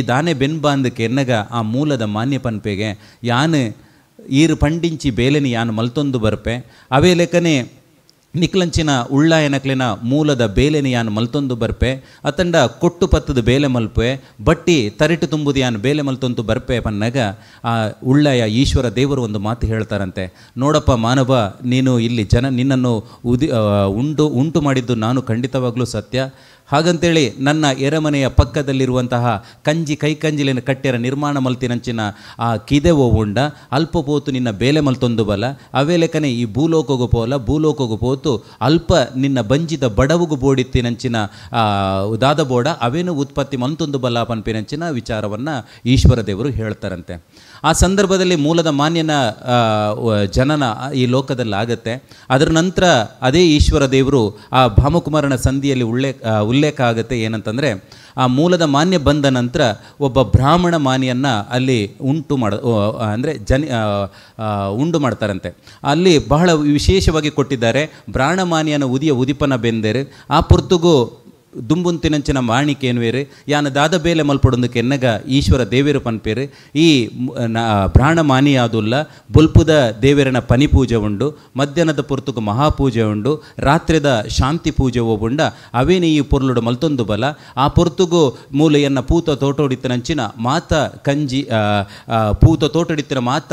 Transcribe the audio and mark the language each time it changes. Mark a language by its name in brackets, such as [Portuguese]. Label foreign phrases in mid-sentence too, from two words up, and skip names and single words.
[Tulu] ದಾನೆ ಬೆನ್ಬಾ ಅಂದಕ್ಕೆ ಎನ್ನಗ ಆ ಮೂಲದ ಮಾನ್ಯ ಪನ್ಪೆಗೆ ಯಾನು ಈರು ಪಂಡಿಂಚಿ ಬೇಲೆನಿ ಯಾನು ಮಲ್ತೊಂದು ಬರ್ಪೆ ಅವೇ ಲೆಕ್ಕನೆ ನಿಕ್ಲಂಚಿನ ಉಳ್ಳಾಯನಕ್ಲಿನ ಮೂಲದ ಬೇಲೆನಿ ಯಾನು ಮಲ್ತೊಂದು ಬರ್ಪೆ ಅತಂಡ ಕೊಟ್ಟು ಪತ್ತದ ಬೇಲೆ ಮಲ್ಪೆ ಬಟ್ಟಿ ತರಿಟು ತುಂಬುದು ಯಾನು ಬೇಲೆ ಮಲ್ತೊಂದು ಬರ್ಪೆ ಪನ್ನಗ ಆ ಉಳ್ಳಾಯ ಈಶ್ವರ ದೇವರು [Kannada] ಒಂದು ಮಾತು ಹೇಳ್ತಾರಂತೆ, ನೋಡಪ್ಪ ಮಾನವ, ನೀನು ಇಲ್ಲಿ ನಿನ್ನನ್ನು ಉಂಟು ಮಾಡಿದ್ದು ನಾನು ಖಂಡಿತವಾಗ್ಲೂ ಸತ್ಯ. ಹಾಗಂತೇಳಿ ನನ್ನ ಎರಮನೆಯ ಪಕ್ಕದಲ್ಲಿರುವಂತಹ [Tulu] ಕೈಕಂಜಿಲಿನ ಕಟ್ಟೆರ ನಿರ್ಮಾಣ ಮಲ್ತಿನಂಚಿನ ಆ ಕಿದೆವೋ ಉಂಡ ಅಲ್ಪ ಪೋತು ನಿನ್ನ ಬೇಲೆ ಮಲ್ತೊಂದು ಬಲ ಅವೇ ಲೆಕ್ಕನೆ ಈ ಭೂಲೋಕಗು ಪೋತು ಅಲ್ಪ ನಿನ್ನ ಬಂಜಿದ ಬಡವುಗು ಬೋಡಿತ್ತಿನಂಚಿನ ದಾದ ಬೋಡ ಅವೇನು ಉತ್ಪತ್ತಿ ಮಲ್ತೊಂದು ಬಲ ಪನ್ಪಿನಂಚಿನ [Kannada] ವಿಚಾರವನ್ನು ಈಶ್ವರ ದೇವರು ಹೇಳ್ತಾರಂತೆ. ಆ ಸಂದರ್ಭದಲ್ಲಿ ಮೂಲದ ಮಾನ್ಯನ ಜನನ ಈ ಲೋಕದಲ್ಲಿ ಆಗುತ್ತೆ. ಅದರ ನಂತರ ಅದೇ ಈಶ್ವರ ದೇವರು ಆ ಭಾಮಕುಮಾರನ ಸಂಧಿಯಲ್ಲಿ ಉಲ್ಲೇಖ ಆಗುತ್ತೆ. ಏನಂತಂದರೆ, ಆ ಮೂಲದ ಮಾನ್ಯ ಬಂದ ನಂತರ ಒಬ್ಬ ಬ್ರಾಹ್ಮಣ ಮಾನಿಯನ್ನು ಅಲ್ಲಿ ಉಂಡು ಮಾಡ್ತಾರಂತೆ. ಅಲ್ಲಿ ಬಹಳ ವಿಶೇಷವಾಗಿ ಕೊಟ್ಟಿದ್ದಾರೆ, [Tulu] ಬ್ರಾಹ್ಮಣ ಮಾನಿಯನ ಉದಿಯ ಉದಿಪನ ಬೆಂದೇರು ಆ ಪುರ್ತುಗು ದುಂಬುಂತಿನಂಚಿನ ಮಾಣಿಕೇನುವೇರು ಯಾನ ದಾದ ಬೇಲೆ ಮಲ್ಪಡೊಂದಕ್ಕೆ ಎನ್ನಗ ಈಶ್ವರ ದೇವೇರು ಪನ್ಪೇರು ಈ ಬ್ರಾಣ ಮಾನಿಯಾದುಲ್ಲ ಬೊಲ್ಪುದ ದೇವೇರನ ಪನಿ ಪೂಜೆ ಉಂಡು, ಮಧ್ಯಾಹ್ನದ ಪೊರ್ತುಕು ಮಹಾಪೂಜೆ ಉಂಡು, ರಾತ್ರಿದ ಶಾಂತಿ ಪೂಜೆ ಹೋಗುಂಡ ಅವೇನೇ ಈ ಪೊರ್ಲುಡು ಮಲ್ತೊಂದು ಬಲ ಆ ಪೊರ್ತುಗು ಮೂಲೆಯನ್ನ ಪೂತ ತೋಟೊಡಿತ್ತನಂಚಿನ ಮಾತ ಕಂಜಿ ಪೂತ ತೋಟಡಿತ್ತಿನ ಮಾತ